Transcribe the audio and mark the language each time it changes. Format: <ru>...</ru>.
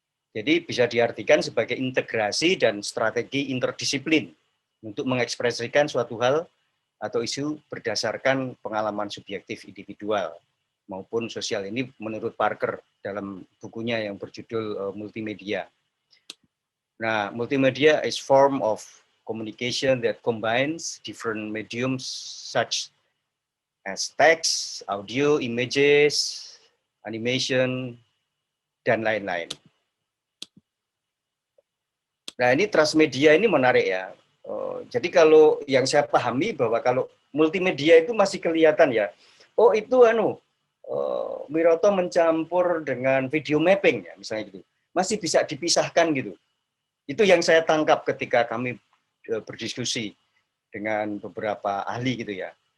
<id>Jadi bisa diartikan sebagai integrasi dan strategi interdisiplin untuk mengekspresikan suatu hal atau isu berdasarkan pengalaman subjektif individual maupun sosial. Ini menurut Parker dalam bukunya yang berjudul Multimedia.</id> <en>Nah, multimedia is form of communication that combines different mediums such as text, audio, images, animation,</en> <id>dan lain-lain. Nah, ini transmedia ini menarik ya. Jadi kalau yang saya pahami bahwa kalau multimedia itu masih kelihatan ya, oh itu Wiroto mencampur dengan video mapping ya, misalnya gitu. Masih bisa dipisahkan gitu. Itu yang saya tangkap ketika kami berdiskusi dengan beberapa ahli gitu ya.</id>